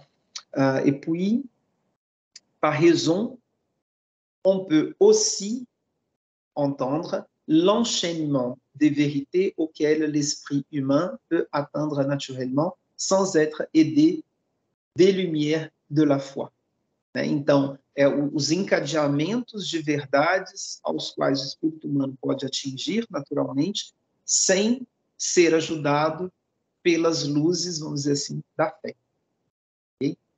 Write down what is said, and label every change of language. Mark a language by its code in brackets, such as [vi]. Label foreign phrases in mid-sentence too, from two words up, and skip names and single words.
[fr] Et puis, par raison, on peut aussi entendre l'enchaînement des vérités auxquelles l'esprit humain peut atteindre naturellement sans être aidé des lumières de la foi. [pt] Então, os encadeamentos de verdades aos quais o espírito humano pode atingir naturalmente, sem ser ajudado pelas luzes, vamos dizer assim, da fé. Okay?